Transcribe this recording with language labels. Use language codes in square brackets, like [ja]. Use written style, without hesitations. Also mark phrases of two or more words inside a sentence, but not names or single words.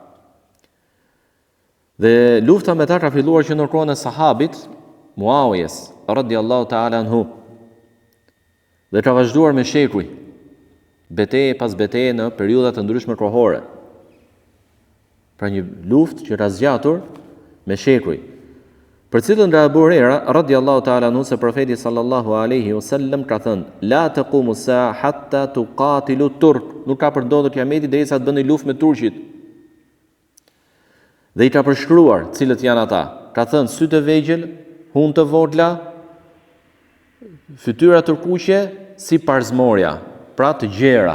[sq] Dhe lufta me ta ka filluar që në kohën e sahabit Muawijes [ar] رضي الله تعالى عنه. [sq] Dhe ka vazhduar me shekuj, betejë pas betejë në periudha të ndryshme kohore. Pra një luftë që ka zgjatur me shekuj, për cilën nga Abu Huraira [ar] رضي الله تعالى عنه [sq] se profeti [ar] صلى الله عليه وسلم [sq] ka thënë: [ar] "لا تقوم الساعة حتى تقاتلوا الترك." [sq] Nuk ka përdorur kiameti derisa të bëni luftë me turqit. Dhe i ka përshkruar cilët janë ata. Ka thënë sy të vegjël, hun të vogla, fytyra turkuqe si parzmorja, pra të gjera.